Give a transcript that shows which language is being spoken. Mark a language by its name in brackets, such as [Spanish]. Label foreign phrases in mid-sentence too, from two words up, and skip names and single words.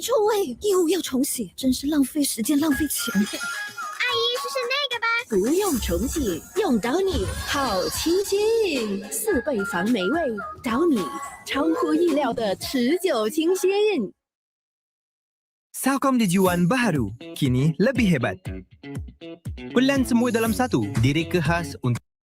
[Chinese] 喂，又要重洗，真是浪费时间浪费钱。阿姨，试试那个吧。不用重洗，用Downy好清新，4倍防霉味，Downy超乎意料的持久清新。 [Malay] Telkom Dijuan baharu, kini lebih hebat. Pelan semua dalam satu, direka khas untuk